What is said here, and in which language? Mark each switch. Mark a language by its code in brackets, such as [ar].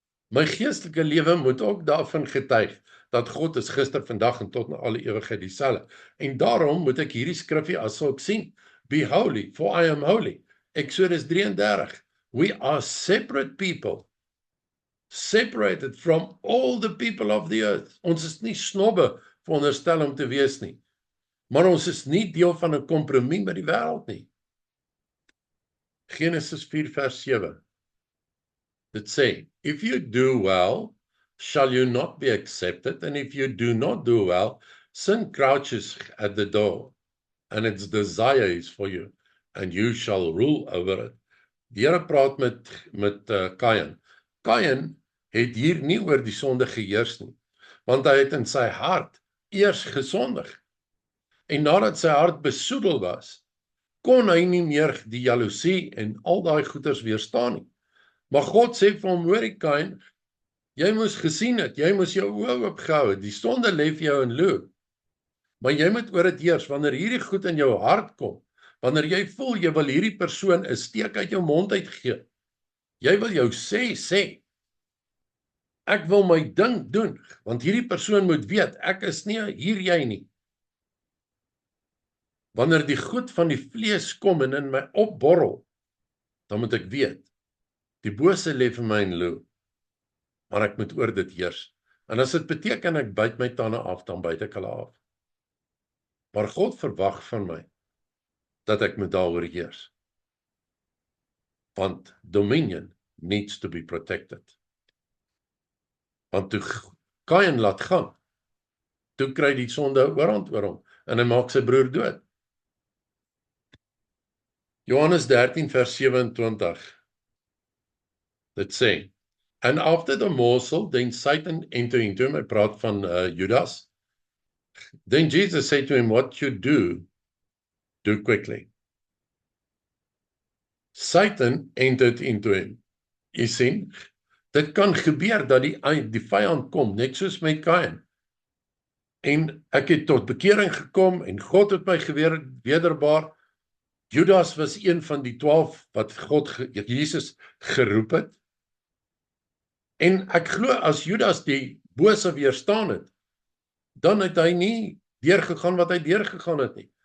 [af] My geestelike lewe moet ook daarvan getuig, dat God is gister, vandag en tot na alle ewigheid dieselfde. En daarom moet ek hierdie skrifgie as ek sien, [en] be holy, for I am holy. Exodus 33. We are separate people, separated from all the people of the earth. [af] Ons is nie snobbe veronderstel om te wees nie, maar ons is nie deel van 'n kompromie met die wêreld nie. [en] Genesis 4 vers 7. [af] Dit sê, [en] if you do well, shall you not be accepted? And if you do not do well, sin crouches at the door, and its desire is for you, and you shall rule over it. [af] Die Here praat met Kain. Kain het hier nie oor die sonde geheers nie, want hy het in sy hart eers gesondig. En nadat sy hart besoedel was, kon hy nie meer die jaloesie en al daai goeters weerstaan nie. Maar God sê vir hom, hoorie Kain, jy moes gesien het, jy moes jou oë oopgehou het, die sonde lê vir jou in loop. Maar jy moet oor dit heers, wanneer hierdie goed in jou hart kom, wanneer jy voel, jy wil hierdie persoon 'n steek uit jou mond uitgee, jy wil jou sê, ek wil my ding doen, want hierdie persoon moet weet, ek is nie hier jy nie. Wanneer die goed van die vlees kom en in my opborrel, dan moet ek weet, die bose lê vir my in loop, maar ek moet oor dit heers. En as dit beteken ek byt my tande af, dan byt ek hulle af. Maar God verwag van my, dat ek moet daaroor heers. Want [en] dominion needs to be protected. [af] Want toe Kain laat gaan, toe kry die sonde oorhand oor hom, en hy maak sy broer dood. [en] Johannes 13 vers 27, [af] dit sê, [en] and after the morsel, then Satan entered into him, [af] hy praat van Judas, [en] then Jesus said to him, what you do quickly. Satan entered into him. [af] Jy sien, dit kan gebeur dat die vyand kom, net soos met Kain. En ek het tot bekering gekom, en God het my wederbaar. Judas was een van die 12 wat Jesus geroep het. En ek glo as Judas die bose weerstaan het, dan het hy nie deurgegaan wat hy deurgegaan het nie.